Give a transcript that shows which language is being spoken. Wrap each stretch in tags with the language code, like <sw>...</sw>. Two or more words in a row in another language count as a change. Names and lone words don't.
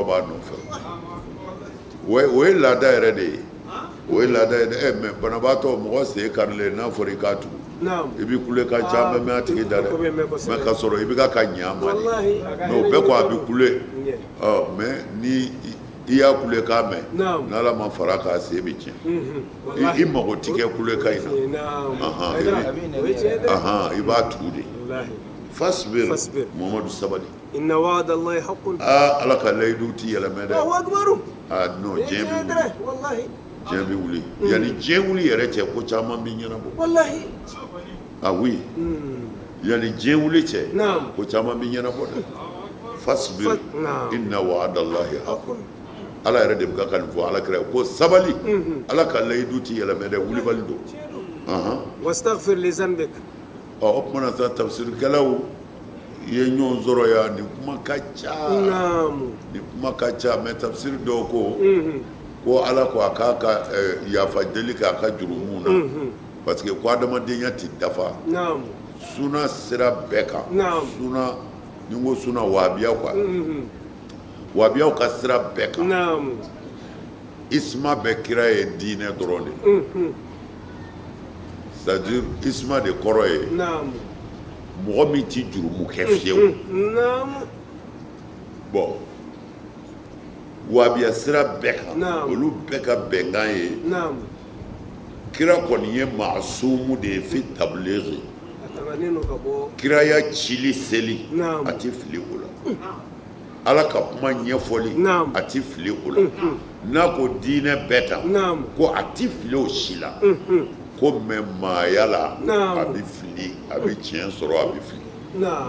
<bm>b'a nɔfɛ o ye laada yɛrɛ de ye o ye laada ye dɛ mɛ banabaatɔ mɔgɔ sen karilen n'a fɔra i k'a tugu i b'i kule ka ca mɛ a tigi da dɛ mɛ ka sɔrɔ i bɛ ka ɲɛ a ma de mɛ o bɛɛ ko a bɛ kule mɛ ni i y'a kule k'a mɛn n'ala ma fara k'a se bɛ tiɲɛ i mago ti kɛ kule ka in na i b'a tugu de fasbir Muhammadu sabali</bm> <ar>إن وعد الله حق</ar> <bm>ala ka layidu ti yɛlɛmɛ dɛ non diɲɛ bɛ wuli yanni diɲɛ wuli yɛrɛ cɛ ko caman bɛ ɲɛnabɔ oui yanni diɲɛ wuli cɛ ko caman bɛ ɲɛnabɔ dɛ</bm> <ar>فاصبر إن وعد الله حق</ar> <bm>ala yɛrɛ de bɛ ka nin fɔ ala kira ko sabali ala ka layidu ti yɛlɛmɛ dɛ wulibali don</bm> <ar>واستغفر لذنبك</ar> <bm>o kumana sa tafsirkɛlaw ye ɲɔgɔn sɔrɔ yan nin kuma ka ca mɛ tafsir dɔw ko ko ala ko a k'a ka yafa deli k'a ka jurumu na</bm> <fr>parce que</fr> <bm>ko adamadenya tɛ dafa suna sira bɛɛ kan suna ni n ko suna wahabiya quoi wahabiyaw ka sira bɛɛ kan isma bɛɛ kira ye diinɛ dɔrɔn de c'est-à-dire isma de kɔrɔ ye mɔgɔ min tɛ jurumu kɛ fiyewu bon wahabiya sira bɛɛ kan olu bɛɛ ka bɛnkan ye kira kɔni ye maasumu de ye fi tabilighi kiraya cili seli a tɛ fili o la ala ka kuma ɲɛfɔli a tɛ fili o la n'a ko diinɛ bɛɛ ta ko a tɛ fili o si la ko mɛ maaya la a bɛ fili a bɛ tiɲɛ sɔrɔ a bɛ fili</bm>